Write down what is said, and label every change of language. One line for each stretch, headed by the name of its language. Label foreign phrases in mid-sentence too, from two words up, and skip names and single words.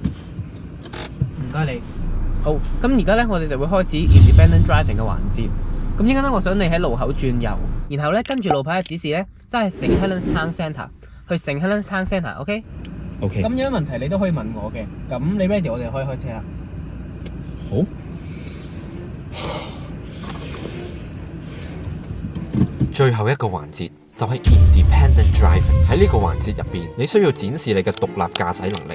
Cantonese: 唔該你。好，咁而家呢，我哋就會開始
English: independent driving
Cantonese: 嘅環節。咁咁依家咧，我想你喺路口轉右，然後咧跟住路牌嘅指示咧，即係 St Helens Town Centre，去St Helens Town Centre，OK？ OK。咁有咩問題你都可以問我嘅。咁你 ready， 我哋可以開車啦。好。最後一個環節就係
English: Independent Driving。
Cantonese: 喺呢個環節入邊，你需要展示你嘅獨立駕駛能力。